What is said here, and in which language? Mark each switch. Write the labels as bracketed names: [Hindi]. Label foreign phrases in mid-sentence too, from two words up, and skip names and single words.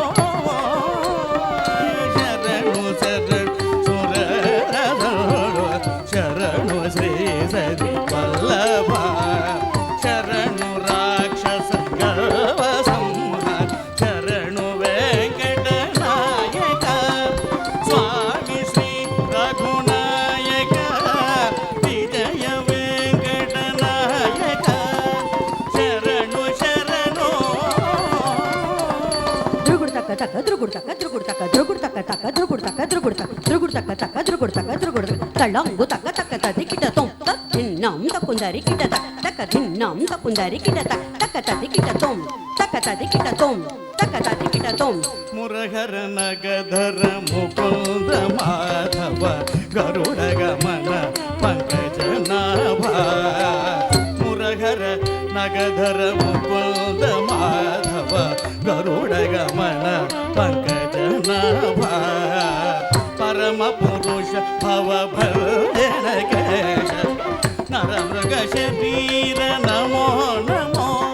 [Kannada] ಶರಣು ಶರಣು ಸುರರು ಶರಣು ಶ್ರೀ ಸರಿ ವಲ್ಲಭ ಶರಣು ರಾಕ್ಷಸ ಗರ್ವ ಸಂಹಾರ ಶರಣು ವೆಂಕಟನಾಯಕ ಸ್ವಾಮಿ ಶ್ರೀ ರಘುನಾಯಕ ವಿಜಯ ವೆಂಕಟನಾಯಕ ಶರಣು ಶರಣು ಧ್ರುಗುಡ್ ತಕ್ಕ ತಕ್ಕ ಧ್ರುಗುಡ್ ತಕ್ಕ ಧ್ರುಗುಡ್ ತಕ್ಕ ಧ್ರುಗುಡ್ ತಕ್ಕ ತಕ್ಕ ಧ್ರುಗುಡ್ ತಕ್ಕ ಧ್ರುಗುಡ್ ತಕ್ಕ ಧ್ರುಗುಡ್ ತಕ್ಕ ತಕ್ಕ ಧ್ರುಗುಡ್ ತಕ್ಕ ಧ್ರುಗುಡ್ ತಳ್ಳಂಗು ತಕ್ಕ ತಕ್ಕ ತದಿ ಕಿಟ ತೊಂ ತಕ್ ಧಿನ್ನಂ ತಕ್ಕುಂದರಿ ಕಿಟ ತಕ್ಕ ತಕ್ಕ ಧಿನ್ನಂ ತಕ್ಕುಂದರಿ ಕಿಟ ತಕ್ಕ ತಕ್ಕ ತದಿ ಕಿಟ ತೊಂ ತಕ್ಕ ತದಿ ಕಿಟ ತೊಂ ತಕ್ಕ ತದಿ ಕಿಟ ತೊಂ [Sanskrit] ಮುರಹರ ನಗಧರ ಮುಕುಂದ ಮಾಧವ ಗರುಡ ಗಮನ ಪಂಕಜನಾಭ ಮುರಹರ ನಗಧರ ಮುಕುಂದ ಮಾಧವ ಗರುಡ ಗಮನ ಪಂಕಜನಾಭ ಪರಮ ಪುರುಷ ಭವ ಭಜನ ಕೇಶ ನರಮೃಗ ಶರೀರ ನಮೋ ನಮೋ